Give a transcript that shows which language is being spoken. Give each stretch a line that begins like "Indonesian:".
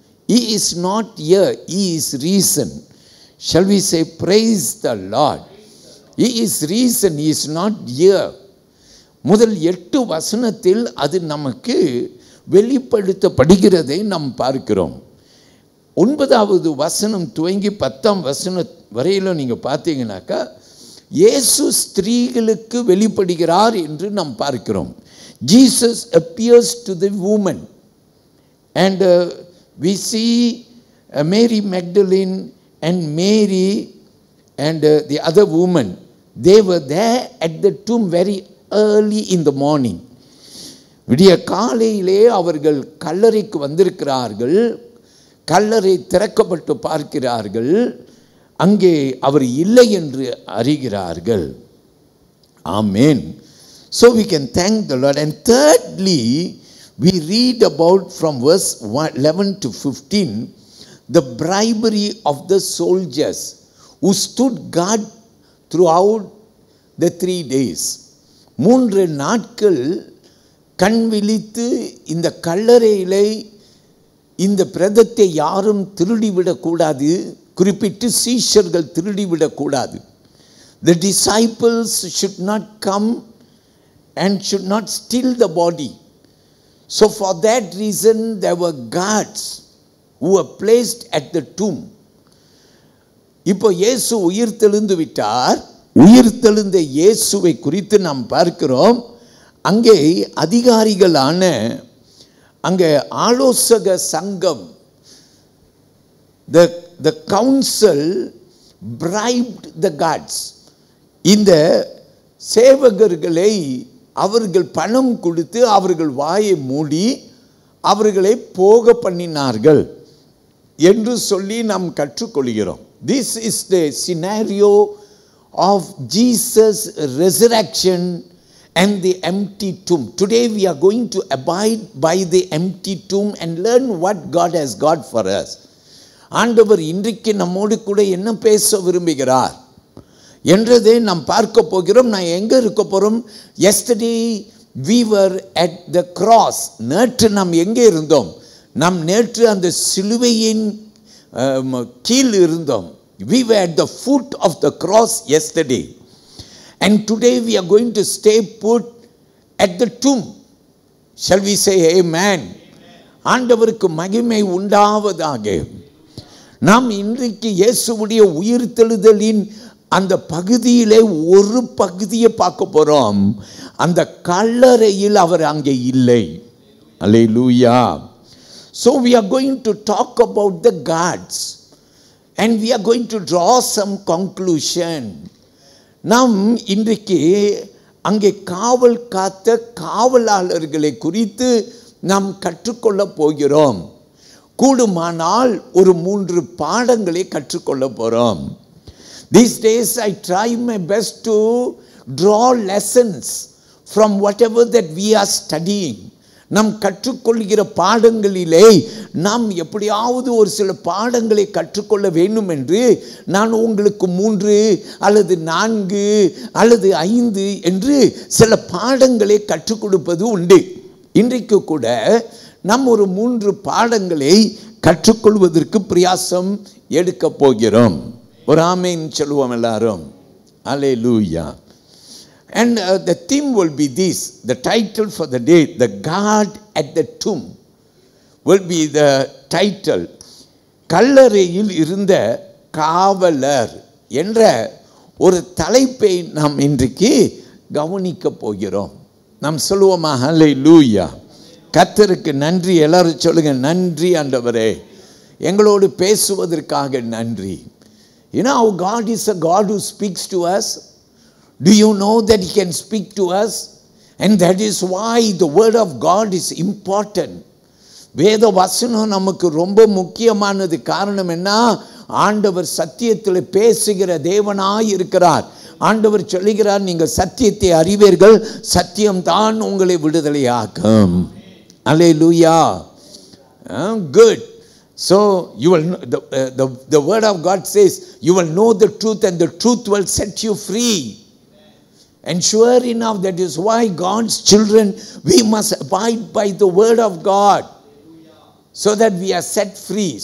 English: He is not here, he is risen. Shall we say praise the Lord? He is risen, he is not here.
Tamil: முதல் 8 வசனத்தில் அது நமக்கு வெளிப்படுத்தப்படுகிறதை நாம் பார்க்கிறோம். 9வது வசனம் துவங்கி 10ஆம் வசனம் வரையிலும் நீங்கள் பார்த்தீங்கன்னாக்கா இயேசு ஸ்திரீகளுக்கு வெளிப்படுகிறார் என்று நாம் பார்க்கிறோம்.
English: Jesus appears to the woman and we see Mary Magdalene and Mary and the other woman. They were there at the tomb very early in the morning.
Tamil: விடிய காலையிலே அவர்கள் கல்லறைக்கு வந்திருக்கிறார்கள். கல்லறை திறக்கப்பட்டு பார்க்கிறார்கள். அங்கே அவர் இல்லை என்று அறிகிறார்கள். ஆமென்.
English: So we can thank the Lord. And thirdly, we read about from verse 11 to 15 the bribery of the soldiers who stood guard throughout the 3 days.
Tamil: 3 நாட்கள் கண் விழித்து இந்த கல்லறையிலே இந்த பிரேதத்தை யாரும் திருடிவிடக்கூடாது, குறிப்பிட்டு சீஷர்கள் திருடிவிடக்கூடாது.
English: The disciples should not come and should not steal the body. So for that reason there were guards who were placed at the tomb.
Tamil: இப்போ இயேசு உயிர்த்தெழுந்து விட்டார். உயிர்த்தெழுந்த இயேசுவை குறித்து நாம் பார்க்கிறோம். அங்கே அதிகாரிகளான அங்கே ஆலோசக சங்கம்,
English: the council bribed the guards.
Tamil: இந்த சேவகர்களை அவர்கள் பணம் கொடுத்து அவர்கள் வாயை மூடி அவர்களை போக பண்ணினார்கள் என்று சொல்லி நாம் கற்றுக்கொள்கிறோம்.
English: This is the scenario of Jesus' resurrection and the empty tomb. Today we are going to abide by the empty tomb and learn what God has got for us.
Tamil: ஆண்டவர் இன்றைக்கு நம்மோடு கூட என்ன பேச விரும்புகிறார் என்றதை நாம் பார்க்க போகிறோம். நான் எங்கே இருக்க போகிறோம்?
English: Yesterday we were at the cross.
Tamil: நேற்று நாம் எங்கே இருந்தோம்? நாம் நேற்று அந்த சிலுவையின் கீழ் இருந்தோம்.
English: We were at the foot of the cross yesterday. And today we are going to stay put at the tomb. Shall we say amen?
Tamil: ஆண்டவருக்கு மகிமை உண்டாவதாக. நாம் இன்றைக்கு இயேசுவுடைய உயிர்த்தெழுதலின் அந்த பகுதியிலே ஒரு பகுதியை பார்க்க போறோம். அந்த கல்லறையில் அவர் அங்கே இல்லை. அல்லேலூயா.
English: So we are going to talk about the guards and we are going to draw some conclusion.
Tamil: நாம் இன்றைக்கு அங்கே காவல் காத்த காவலாளர்களை குறித்து நாம் கற்றுக்கொள்ள போகிறோம். கூடுமானால் ஒரு 3 பாடங்களை கற்றுக்கொள்ள போகிறோம்.
English: These days I try my best to draw lessons from whatever that we are studying.
Tamil: நாம் கற்றுக்கொள்கிற பாடங்களிலே நாம் எப்படியாவது ஒரு சில பாடங்களை கற்றுக்கொள்ள வேண்டும் என்று நான் உங்களுக்கு 3 அல்லது 4 அல்லது 5 என்று சில பாடங்களை கற்றுக் கொடுப்பது உண்டு. இன்றைக்கு கூட நாம் ஒரு 3 பாடங்களை கற்றுக்கொள்வதற்கு பிரயாசம் எடுக்க போகிறோம். ஒரு ஆமென் சொல்லுவோம் எல்லாரும். அல்லேலூயா.
English: And the theme will be this, the title for the day, the guard at the tomb will be the title.
Tamil: கல்லறையில் இருந்த காவலர் என்ற ஒரு தலைப்பை நாம் இன்றைக்கு கவனிக்க போகிறோம். நாம் சொல்லுவோமா ஹல்லேலூயா. கர்த்தருக்கு நன்றி. எல்லாரும் சொல்லுங்க, நன்றி ஆண்டவரே, எங்களோடு பேசுவதற்காக நன்றி.
English: You know how God is a God who speaks to us? Do you know that He can speak to us? And that is why the word of God is important.
Tamil: வேத வசனம் நமக்கு ரொம்ப முக்கியமானது. காரணம் என்ன? ஆண்டவர் சத்தியத்தில் பேசுகிற தேவனாய் இருக்கிறார். ஆண்டவர் சொல்லுகிறார், நீங்கள் சத்தியத்தை அறிவீர்கள், சத்தியம்தான் உங்களை விடுதலையாக்கும்.
English: Hallelujah. Good. So you will know, the word of God says you will know the truth and the truth will set you free. And sure enough, that is why God's children, we must abide by the word of God so that we are set free.